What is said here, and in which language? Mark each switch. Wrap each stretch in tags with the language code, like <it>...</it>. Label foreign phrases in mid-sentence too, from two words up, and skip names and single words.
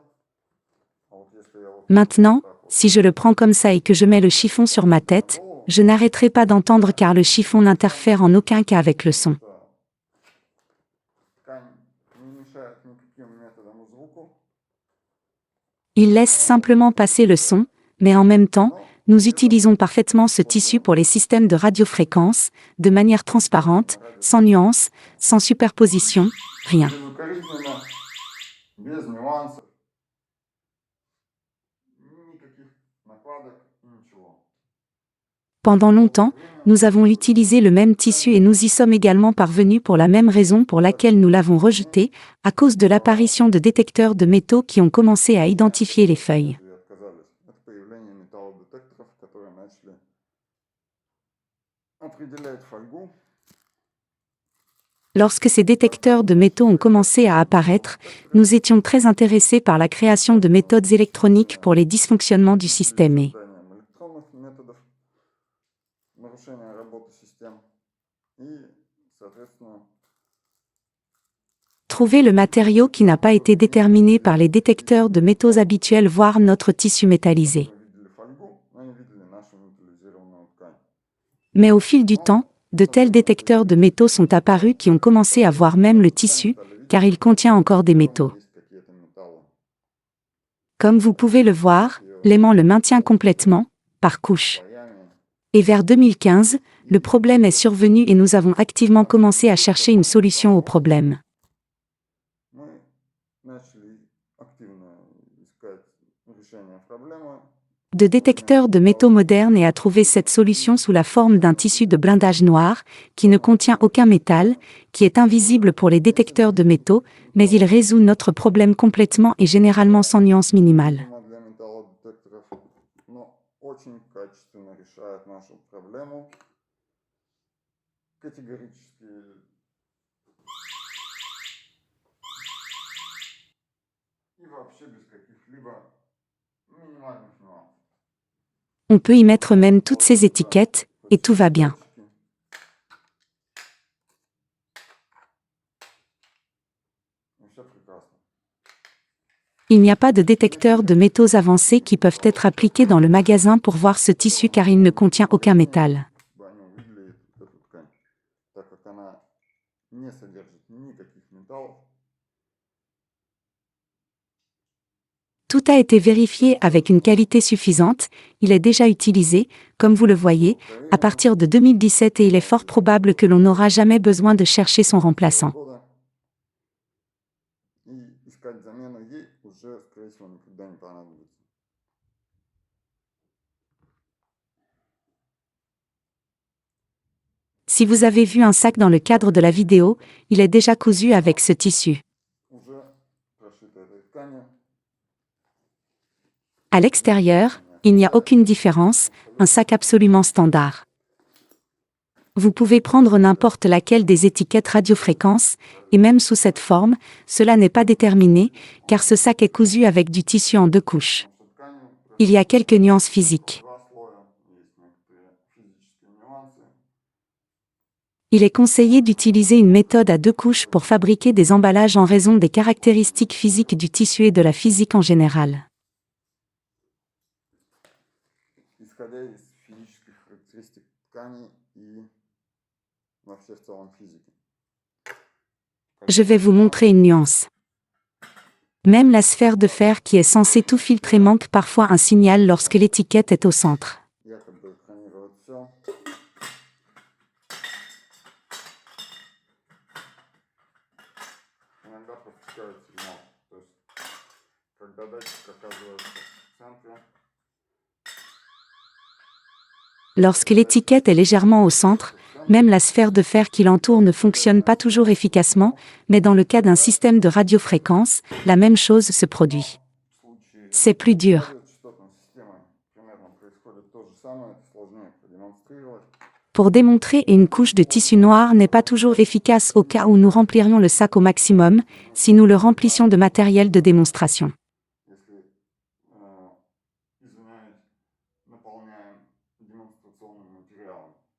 <ru>А вот если я вот</ru> <fr>Maintenant,</fr> <ru>так вот</ru> <fr>si je le prends comme ça et que je mets le chiffon sur ma tête, je n'arrêterai pas d'entendre car le chiffon n'interfère en aucun cas avec le son.</fr> <ru>ткань</ru> <fr>Il laisse simplement passer le son, mais en même temps, nous utilisons parfaitement ce tissu pour les systèmes de radiofréquence, de manière transparente, sans nuance, sans superposition, rien.</fr> <ru>Безукоризненно, без нюансов, никаких накладок, ничего.</ru> <fr>Pendant longtemps, nous avons utilisé le même tissu et nous y sommes également parvenus pour la même raison pour laquelle nous l'avons rejeté, à cause de l'apparition de détecteurs de métaux qui ont commencé à identifier les feuilles.</fr> <ru>И отказались. Это появление металлодетекторов, которые начали определять фольгу.</ru> <fr>Lorsque ces détecteurs de métaux ont commencé à apparaître, nous étions très intéressés par la création de méthodes électroniques pour les dysfonctionnements du système et</fr> <ru>Созданием электронных методов нарушения работы систем. И, соответственно,</ru> <fr>trouver le matériau qui n'a pas été déterminé par les détecteurs de métaux habituels, voire notre tissu métallisé.</fr> <ru>мы видели фольгу, но не видели нашу металлизированную ткань.</ru> <fr>Mais au fil du temps, de tels détecteurs de métaux sont apparus qui ont commencé à voir même le tissu, car il contient encore des métaux.</fr> <ru>Есть какие-то металлы.</ru> <fr>Comme vous pouvez le voir, l'aimant le maintient complètement, par couche.</fr> <ru>Слоями.</ru> <fr>Et vers 2015, le problème est survenu et nous avons activement commencé à chercher une solution au problème.</fr> <ru>Мы начали активно искать решение проблемы.</ru> <fr>De détecteurs de métaux modernes et à trouver cette solution sous la forme d'un tissu de blindage noir, qui ne contient aucun métal, qui est invisible pour les détecteurs de métaux, mais il résout notre problème complètement et généralement sans nuance minimale.</fr> <ru>Она для металлодетекторов, но очень качественно решает нашу проблему. Категорически. И вообще без каких-либо минимальных нюансов.</ru> <fr>On peut y mettre même toutes ces étiquettes, et tout va bien.</fr> <ru>И все прекрасно.</ru> <fr>Il n'y a pas de détecteurs de métaux avancés qui peuvent être appliqués dans le magasin pour voir ce tissu car il ne contient aucun métal.</fr> <ru>Чтобы они увидели эту ткань, так как она не содержит никаких металлов.</ru> <fr>Tout a été vérifié avec une qualité suffisante, il est déjà utilisé, comme vous le voyez, à partir de 2017 et il est fort probable que l'on n'aura jamais besoin de chercher son remplaçant.</fr> <ru>Года. И искать замену ей уже, скорее всего, никогда не понадобится.</ru> <fr>Si vous avez vu un sac dans le cadre de la vidéo, il est déjà cousu avec ce tissu.</fr> <ru>Уже прошито этой тканью.</ru> <fr>À l'extérieur, il n'y a aucune différence, un sac absolument standard. Vous pouvez prendre n'importe laquelle des étiquettes radiofréquence, et même sous cette forme, cela n'est pas déterminé, car ce sac est cousu avec du tissu en 2 couches.</fr> <ru>Что тканью</ru> <fr>Il y a quelques nuances physiques.</fr> <ru>2 слоя, есть некоторые физические нюансы.</ru> <fr>Il est conseillé d'utiliser une méthode à 2 couches pour fabriquer des emballages en raison des caractéristiques physiques du tissu et de la physique en général.</fr> <ru>Исходя из физических характеристик тканей и вообще в целом физики.</ru> <fr>Je vais vous montrer une nuance. Même la sphère de fer qui est censée tout filtrer manque parfois un signal lorsque l'étiquette est au centre.</fr> <ru>Якобы экранирует все. Иногда пропускает сигнал. То есть, когда датчик оказывается в центре,</ru> <fr>Lorsque l'étiquette est légèrement au centre, même la sphère de fer qui l'entoure ne fonctionne pas toujours efficacement, mais dans le cas d'un système de radiofréquence, la même chose se produit.</fr> <ru>в случае</ru> <fr>C'est plus dur.</fr> <ru>радиочастотной системы примерно происходит то же самое, это сложнее продемонстрировать.</ru> <fr>Pour démontrer une couche de tissu noir n'est pas toujours efficace au cas où nous remplirions le sac au maximum, si nous le remplissions de matériel de démonstration.</fr> <ru>Если, извиняюсь, наполняем демонстрационным материалом.</ru>